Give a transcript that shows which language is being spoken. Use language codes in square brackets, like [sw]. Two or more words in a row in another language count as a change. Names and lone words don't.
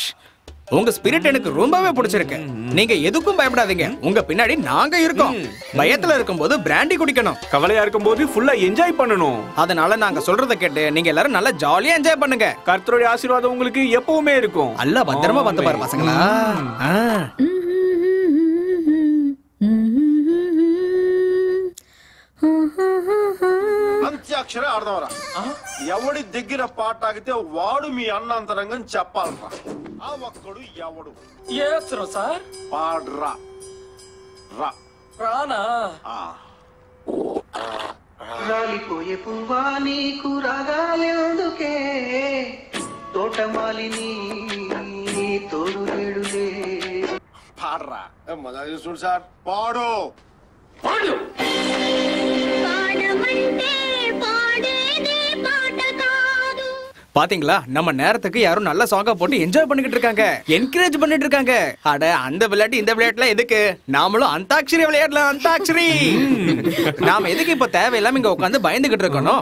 [ta] உங்க ஸ்பிரிட் எனக்கு ரொம்பவே பிடிச்சிருக்கு. நீங்க எதுக்கும் பயப்படாதீங்க, உங்க பின்னாடி நாங்க இருக்கோம். பயத்துல இருக்கும்போது பிராண்டி குடிக்கணும், கவலையா இருக்கும்போது ஃபுல்லா என்ஜாய் பண்ணணும். அதனால நாங்க சொல்றத கேட்டு நீங்க எல்லாரும் நல்லா ஜாலியா என்ஜாய் பண்ணுங்க. கர்த்தருடைய ஆசீர்வாதம் உங்களுக்கு எப்பவுமே இருக்கும். அல்ல பத்திரமா வந்து பாரு பசங்களா. [te] అంత్యాక్షరే ఆడదాంరా. ఎవడి దగ్గర పాట ఆగితే వాడు మీ అన్నంతరంగం చెప్పాలరా. ఆ ఒక్కడు ఎవడు ఏస్తున్నా సార్? పాడ్రా రా. రానా? రాలిపోయే పువ్వా నీకు రాగాలెందుకే, తోటమాలిని తోడు లేడులే. పాడ్రా. మజా చూడు సార్, పాడు పాడు. [ta] பாத்தீங்களா, நம்ம நேரத்துக்கு யாரும் நல்ல சாங்கா போட்டு என்ஜாய் பண்ணிக்கிட்டு இருக்காங்க, என்கரேஜ் பண்ணிட்டு இருக்காங்க. அட அந்த விளையாட்டு இந்த விளையாட்டுல எதுக்கு? நாமளும் அந்தாக்ஷரி விளையாடலாம். அந்தாக்ஷரி. நாம எதுக்கு இப்ப தேவையில்லாம இங்க உட்காந்து பயந்துகிட்டு இருக்கணும்?